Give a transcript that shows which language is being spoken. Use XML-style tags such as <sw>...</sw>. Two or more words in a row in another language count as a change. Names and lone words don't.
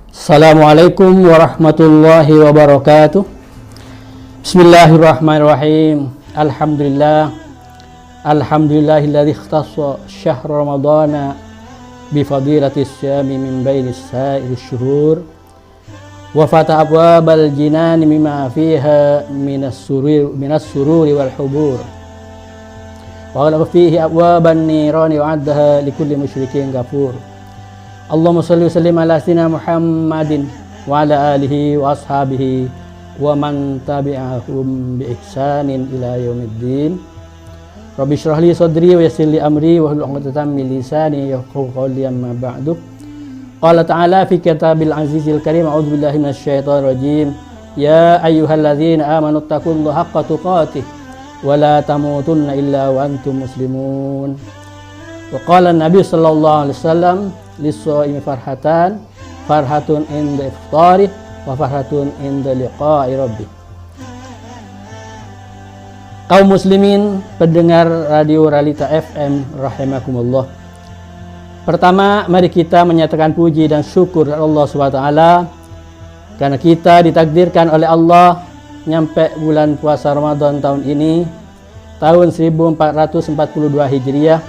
<ar>السلام عليكم ورحمة الله وبركاته. بسم الله الرحمن الرحيم. الحمد لله الذي اختص شهر رمضان بفضيلة الصيام من بين سائر الشهور وفتح أبواب الجنان مما فيها من السرور والحبور وغلق فيه أبواب النيران وأعدها لكل مشرك غفور. اللهم صل وسلم على سيدنا محمد وعلى آله وأصحابه ومن تبعهم بإحسان إلى يوم الدين. رب اشرح لي صدري ويسر لي أمري واحلل عقدة من لساني يفقهوا قولي، أما بعد. قال تعالى في كتاب العزيز الكريم، أعوذ بالله من الشيطان الرجيم. يا أيها الذين آمنوا اتقوا الله حق تقاته ولا تموتن إلا وأنتم مسلمون. وقال النبي صلى الله عليه وسلم للصائم فرحة عند إفطاره وفرحة عند لقاء ربه.</ar> <id>Kaum muslimin pendengar radio Realita FM rahimakumullah. Pertama, mari kita menyatakan puji dan syukur Allah</id> <ar>سبحانه وتعالى</ar> <id>karena kita ditakdirkan oleh Allah nyampe bulan puasa Ramadan tahun ini, tahun 1442 Hijriah.</id>